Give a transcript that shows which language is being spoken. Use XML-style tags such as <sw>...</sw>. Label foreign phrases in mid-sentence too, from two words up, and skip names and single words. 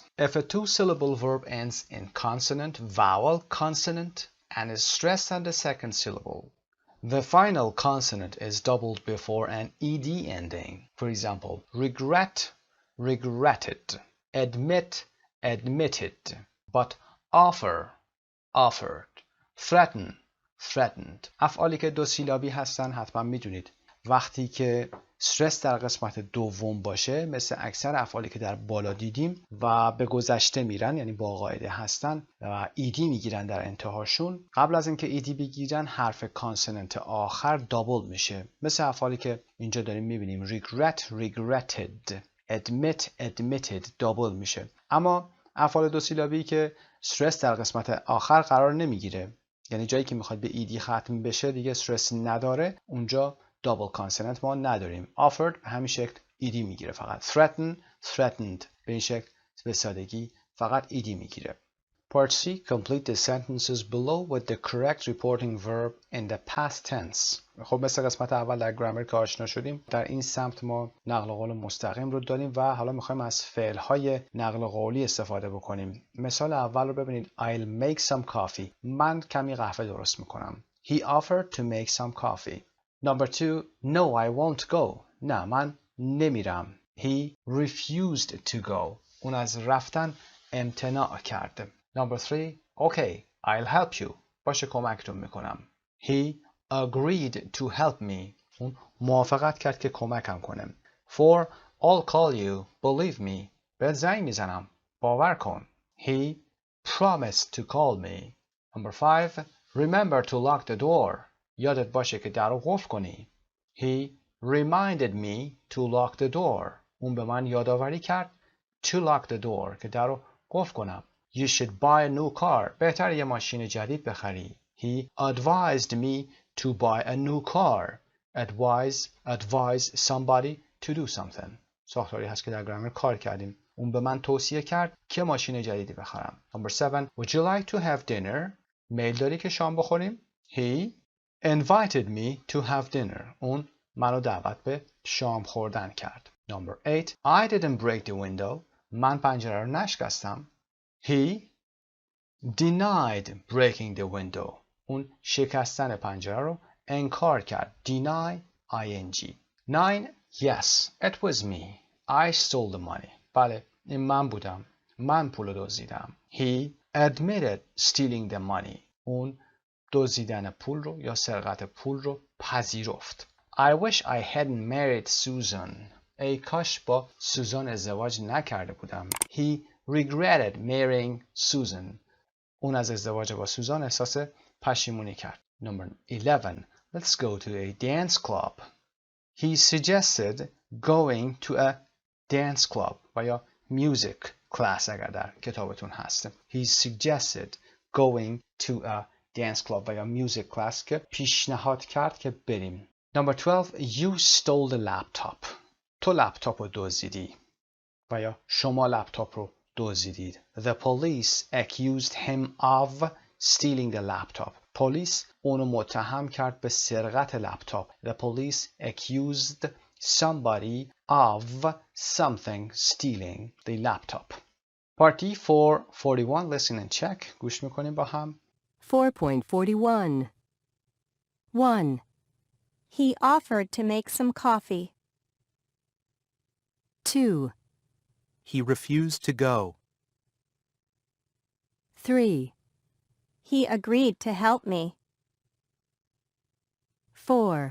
<en>If a two-syllable verb ends in consonant, vowel, consonant, and is stressed on the second syllable, the final consonant is doubled before an ed ending. For example, regret, regretted, admit, admitted, but offer, offered, threaten, threatened.</en> <fa>افعالی که دو سیلابی هستن حتما میدونید. وقتی که استرس در قسمت دوم باشه مثل اکثر افعالی که در بالا دیدیم و به گذشته میرن یعنی با قاعده هستن و ایدی میگیرن در انتهاشون، قبل از اینکه ایدی بگیرن حرف کانسوننت آخر دابل میشه. مثل افعالی که اینجا داریم میبینیم</fa> <en>regret regretted admit admitted</en> <fa>دابل میشه. اما افعال دو سیلابی که استرس در قسمت آخر قرار نمیگیره، یعنی جایی که میخواد به ایدی ختم بشه دیگه استرس نداره، اونجا</fa> <en>double consonant</en> <fa>ما نداریم. offered به همین شکل ایدی میگیره فقط.</fa> <en>threaten threatened</en> <fa>به این شکل به سادگی فقط ایدی میگیره.</fa> <en>Part C. Complete the sentences below with the correct reporting verb in the past tense.</en> <fa>خب مثل قسمت اول در گرامر که آشنا شدیم، در این سمت ما نقل قول مستقیم رو داریم و حالا میخوایم از فعل‌های نقل قولی استفاده بکنیم. مثال اول رو ببینید.</fa> <en>I'll make some coffee.</en> <fa>من کمی قهوه درست میکنم.</fa> <en>He offered to make some coffee. Number 2. No, I won't go.</en> <fa>نه من نمیرم.</fa> <en>He refused to go.</en> <fa>اون از رفتن امتناع کرده.</fa> <en>Number 3. Okay, I'll help you.</en> <fa>باشه کمکتون میکنم.</fa> <en>He agreed to help me.</en> <fa>اون موافقت کرد که کمکم کنه. 4.</fa> <en>I'll call you. Believe me.</en> <fa>بهت زنگ میزنم. باور کن.</fa> <en>He promised to call me. Number 5. Remember to lock the door.</en> <fa>یادت باشه که در رو قفل کنی.</fa> <en>He reminded me to lock the door.</en> <fa>اون به من یادآوری کرد</fa> <en>to lock the door</en> <fa>که در رو قفل کنم.</fa> <en>You should buy a new car.</en> <fa>بهتر یه ماشین جدید بخری.</fa> <en>He advised me to buy a new car. Advise somebody to do something.</en> <fa>ساختاری هست که در گرامر کار کردیم. اون به من توصیه کرد که ماشین جدیدی بخرم.</fa> <en>Number 7. Would you like to have dinner?</en> <fa>میل داری که شام بخوریم؟</fa> <en>He invited me to have dinner.</en> <fa>اون منو دعوت به شام خوردن کرد.</fa> <en>Number 8. I didn't break the window.</en> <fa>من پنجره رو نشکستم.</fa> <en>He denied breaking the window.</en> <fa>اون شکستن پنجره رو انکار کرد.</fa> <en>Deny ing. 9. Yes, it was me. I stole the money.</en> <fa>بله این من بودم. من پول رو دزدیدم.</fa> <en>He admitted stealing the money.</en> <fa>اون دزدیدن پول رو یا سرقت پول رو پذیرفت.</fa> <en>I wish I hadn't married Susan.</en> <fa>ای کاش با سوزان ازدواج نکرده بودم.</fa> <en>He regretted marrying Susan.</en> <fa>اون از ازدواج با سوزان احساس پشیمونی کرد.</fa> <en>Number 11. Let's go to a dance club. He suggested going to a dance club</en> <fa>و یا</fa> <en>music class</en> <fa>اگر در کتابتون هست.</fa> <en>He suggested going to a dance club</en> <fa>و یا</fa> <en>music class</en> <fa>که پیشنهاد کرد که بریم.</fa> <en>Number 12. You stole the laptop.</en> <fa>تو لپتاپ رو دزدیدی و یا شما لپتاپ رو دزدیدید.</fa> <en>The police accused him of stealing the laptop.</en> <fa>پلیس اونو متهم کرد به سرقت لپتاپ.</fa> <en>The police accused somebody of something stealing the laptop. Part D for 41. Listen and check.</en> <fa>گوش میکنیم با هم. 4.41. 1.</fa> <en>He offered to make some coffee. 2. He refused to go. 3. He agreed to help me. 4.</en>